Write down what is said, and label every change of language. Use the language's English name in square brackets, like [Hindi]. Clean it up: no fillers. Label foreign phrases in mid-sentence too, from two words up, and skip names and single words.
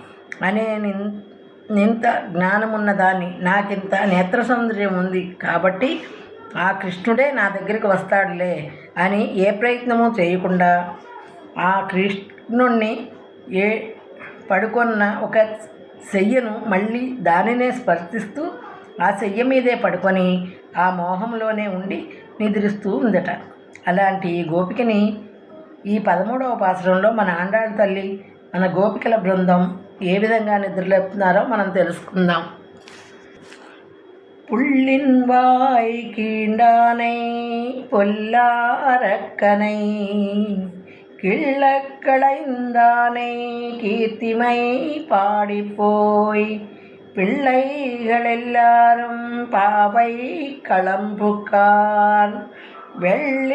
[Telugu] ఇంత జ్ఞానమున్న దాన్ని, నాకింత నేత్ర సౌందర్యం ఉంది కాబట్టి ఆ కృష్ణుడే నా దగ్గరికి వస్తాడులే అని ఏ ప్రయత్నము చేయకుండా ఆ కృష్ణుణ్ణి పడుకున్న ఒక శయ్యను మళ్ళీ దానినే స్పర్శిస్తూ ఆ శయ్య మీదే పడుకొని ఆ మోహంలోనే ఉండి నిద్రిస్తూ ఉందట. అలాంటి ఈ గోపికని ఈ 13వ పాసురంలో మన ఆండాళ్ళ తల్లి, మన గోపికల బృందం ఏ విధంగా నిద్రలేపుతున్నారో మనం తెలుసుకుందాం. [Tamil] புள்ளின் வாய் கீண்டானை பொல்லாரக்கனை கிள்ளக்களைந்தானை கீர்த்திமை பாடிப்போய் பிள்ளைகள் எல்லாரும் பாவை களம்புக்கார் வெள்ளி